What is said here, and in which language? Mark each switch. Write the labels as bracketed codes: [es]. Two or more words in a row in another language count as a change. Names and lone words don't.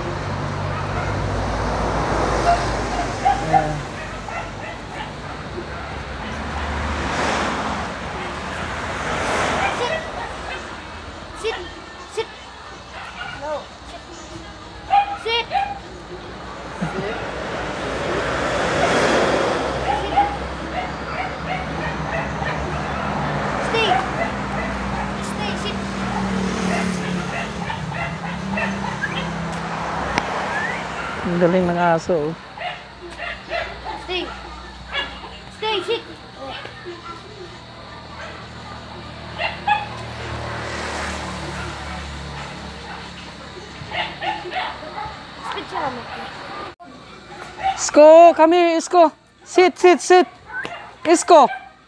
[en] Sit. Sit. No. Sit. Sit. Stay. Stay. Sit. [tl] Ang galing ng aso. Oh. [en] Stay. Stay. Sit. [tl] Speed siya mo. Isko, [en] come here, Isko. Sit, sit, sit. Isko.